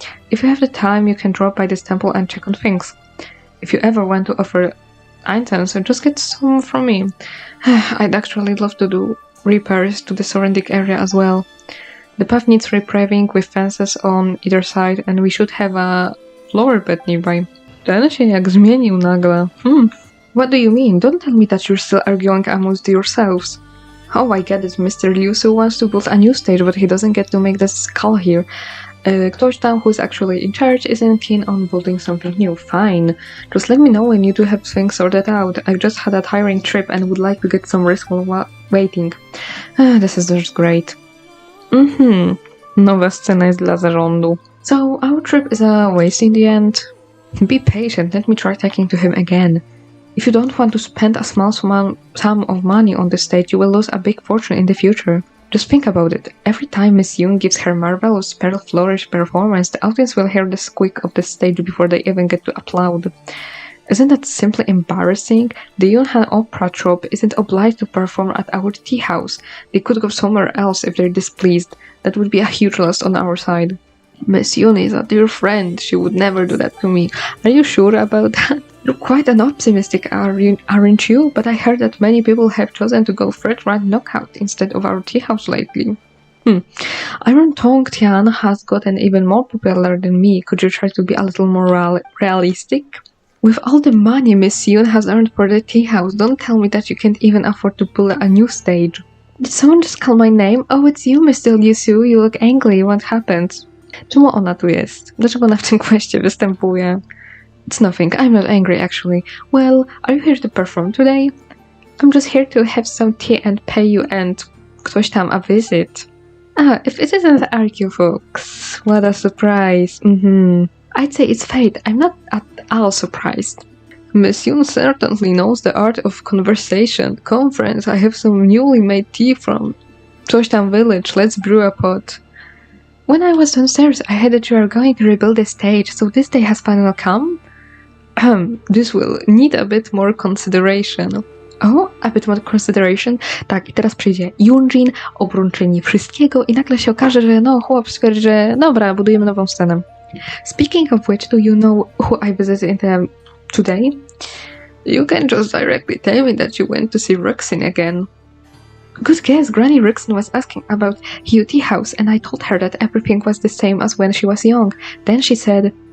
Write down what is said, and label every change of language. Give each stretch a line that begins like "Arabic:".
English: If you have the time, you can drop by this temple and check on things. If you ever want to offer incense, just get some from me. I'd actually love to do repairs to the surrounding area as well. The path needs repaving with fences on either side and we should have a flower bed nearby.
Polish: Ten się jak zmienił nagle.
English: What do you mean? Don't tell me that you're still arguing amongst yourselves. Oh, I get it. Mr. Liyue wants to build a new stage, but he doesn't get to make the skull here.
Polish: Ktoś tam
English: who's actually in charge isn't keen on building something new. Fine. Just let me know when you do have things sorted out. I've just had a tiring trip and would like to get some rest while waiting. This is just great.
Polish: Nowa scena jest dla zarządu.
English: So, our trip is a waste in the end. Be patient, let me try talking to him again. If you don't want to spend a small sum of money on the stage, you will lose a big fortune in the future. Just think about it. Every time Miss Yoon gives her marvelous pearl flourish performance, the audience will hear the squeak of the stage before they even get to applaud. Isn't that simply embarrassing? The Yunhan Opera Troupe isn't obliged to perform at our tea house. They could go somewhere else if they're displeased. That would be a huge loss on our side. Miss Yoon is a dear friend. She would never do that to me. Are you sure about that? You're quite an optimistic, aren't you? But I heard that many people have chosen to go third round knockout instead of our tea house lately. Iron Tongue Tian has gotten even more popular than me. Could you try to be a little more realistic? With all the money Miss Yoon has earned for the tea house, don't tell me that you can't even afford to build a new stage. Did someone just call my name? Oh, it's you, Mr. Liyue. You look angry. What happened?
Polish: Czemu ona tu jest? Dlaczego ona w tym questie występuje?
English: It's nothing. I'm not angry, actually. Well, are you here to perform today? I'm just here to have some tea and pay you and
Polish: ktoś tam
English: a visit. If it isn't Archeo, folks. What a surprise. I'd say it's fate. I'm not at all surprised. Miss Yoon certainly knows the art of conversation. Conference, I have some newly made tea from
Polish: coś tam
English: village. Let's brew a pot. When I was downstairs, I heard that you are going to rebuild the stage, so this day has finally come? This will need a bit more consideration. Oh, a bit more consideration?
Polish: Tak, i teraz przyjdzie Yunjin, obrończyni wszystkiego i nagle się okaże, że chłop stwierdzi, że dobra, budujemy nową scenę.
English: Speaking of which, do you know who I visited today? You can just directly tell me that you went to see Roxanne again. Good guess, Granny Roxanne was asking about Liyue tea house and I told her that everything was the same as when she was young. Then she said...